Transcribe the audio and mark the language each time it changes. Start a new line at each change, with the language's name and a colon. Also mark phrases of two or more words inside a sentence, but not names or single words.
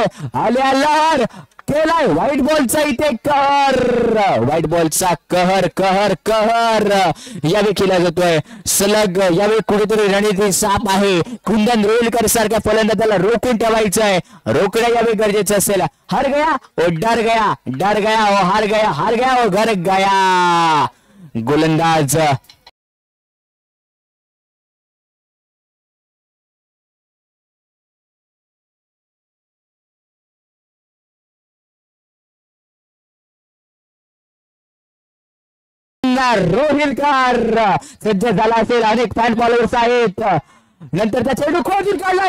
Marathi: आल्या लहर केलाय व्हाईट बॉलचा इथे कहर, व्हाईट बॉलचा कहर कहर कहर यावेळी केला जातोय. सलग यावेळी कुठेतरी रणनीती साफ आहे. कुंदन रोहिलकर सारख्या फलंदाजाला रोखून ठेवायचं आहे. रोखणं यावेळी गरजेचं असेल.
Hindi: हार गया ओ डर गया, डर गया ओ हार गया, हार गया ओ घर गया.
Marathi: गोलंदाज रोहिलकर सज्ज झाला असेल. अनेक
English: fan followers
Marathi: आहेत. नंतर त्या चेंडू खोदून काढलाय.